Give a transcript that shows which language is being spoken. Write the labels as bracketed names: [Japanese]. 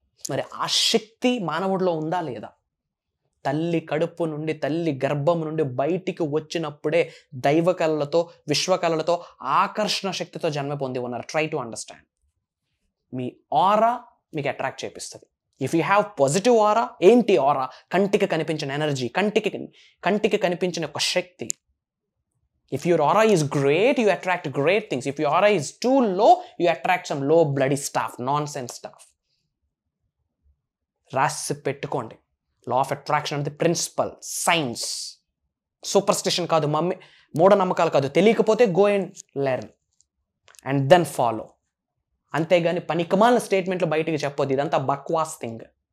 [Telugu] మరి ఆ శక్తి మానవుడిలో ఉందా లేదా? తల్లి కడుపు నుండి, తల్లి గర్భం నుండి బయటికి వచ్చినప్పుడే దైవ కళలతో, విశ్వ కళలతో, ఆకర్షణ శక్తితో జన్మ పొంది ఉన్నారు. [English] Try to understand. [Telugu] మీ ఆరా మీకు attract చేపిస్తుంది. [English] if you have positive aura, [Telugu] ఏంటి ఆరా? కంటికి కనిపించిన ఎనర్జీ, కంటికి కనిపించిన ఒక శక్తి. [English] If your aura is great, you attract great things. If your aura is too low, you attract some low bloody stuff, nonsense stuff. [Telugu] రాసి పెట్టుకోండి. Law of attraction అనేది principal, science, superstition కాదు, మూఢనమ్మకాలు కాదు. తెలియకపోతే [English] Go and learn and then follow. [Telugu] అంతేగాని పనికిమాలిన స్టేట్మెంట్లు బయటికి చెప్పొద్దు, ఇదంతా బక్వాస్ థింగ్.